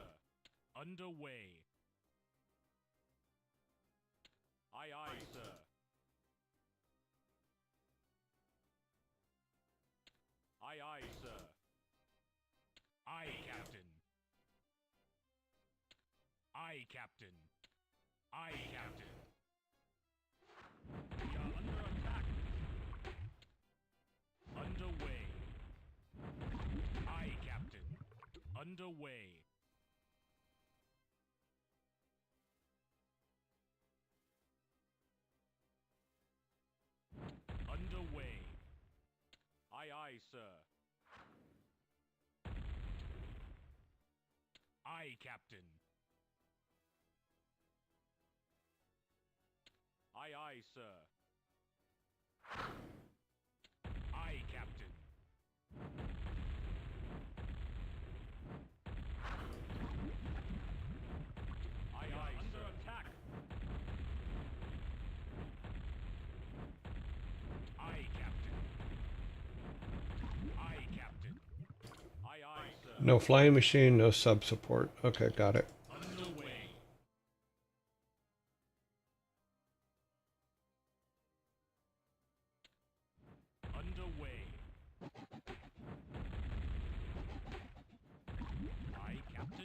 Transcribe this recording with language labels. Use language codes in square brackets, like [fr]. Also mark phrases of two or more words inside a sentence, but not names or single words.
[en] Underway. Aye, aye, sir. Aye, aye, sir. Aye, Captain. Aye, Captain. Aye, Captain. We are under attack. Underway. Aye, Captain. Underway. Underway. Aye, aye, sir. Aye, Captain. Aye, aye, sir. Aye, Captain. Aye, aye, under attack. Aye, Captain. Aye, Captain. Aye, aye, sir. No flying machine, no sub support. Okay, got it. Underway. Underway. Aye, Captain.